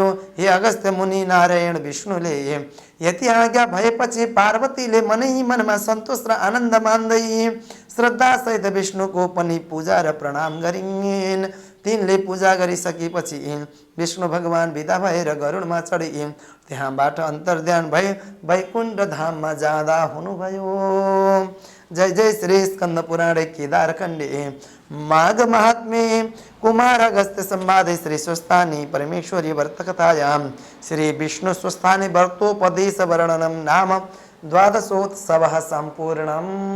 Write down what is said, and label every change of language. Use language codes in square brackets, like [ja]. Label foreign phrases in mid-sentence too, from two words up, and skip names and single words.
[ne] हे अगस्त्य मुनि नारायण विष्णुले यति आज्ञा भएपछि पार्वतीले मनै मनमा सन्तोष र आनन्द मान्दै श्रद्धा सहित विष्णुको पनि पूजा र प्रणाम गरिन्। तिनले पूजा गरिसकेपछि विष्णु भगवान विदा भएर गरुडमा चढी त्यहाँबाट अन्तर्ध्यान भई वैकुण्ठ धाममा जाँदा हुनुभयो। [sa] जय जय श्री स्कंद पुराणे केदार खंडे माघ महात्म्ये कुमार अगस्त्य संवादे श्री स्वस्थानी परमेश्वरी व्रत कथायां श्री विष्णु स्वस्थानी व्रतोपदेश वर्णनम नाम द्वादशोत्सवः संपूर्णम्।